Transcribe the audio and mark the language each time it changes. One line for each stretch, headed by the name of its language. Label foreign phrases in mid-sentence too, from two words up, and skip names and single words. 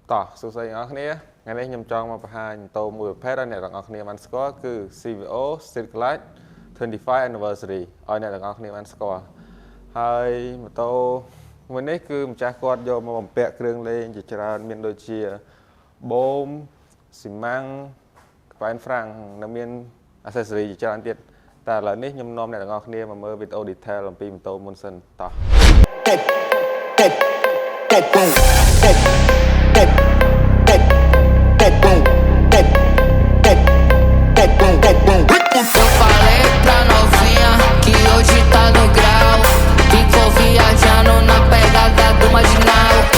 Khmer: តោះសួស្តីអ្នកនរគ្នាថ្ងៃនេះខ្ញុំចង់មកបង្ហាញម៉ូតូមួយប្រភេទឲ្យអ្នកទាំងអស់គ្នាបានស្គាល់គឺ CVO Street Glide 25 Anniversary ឲ្យអ្នកទាំងអស់គ្នាបានស្គាល់ហើយម៉ូតូមួយនេះគឺម្ចាស់គាត់យកមកបំពាក់គ្រឿងលេងជាច្រើនមានដូចជាបូមស៊ីម៉ាំងក្បែរហ្វ្រាំងនិងមាន accessory ជាច្រើនទៀតតែឥឡូវនេះខ្ញុំនាំអ្នកទាំងអស់គ្នាមកមើលវីដេអូ detail អំពីម៉ូតូមុនសិនតោះ
Portuguese: Eu falei pra novinha que hoje tá no grau. Ficou viajando na pegada do marginal.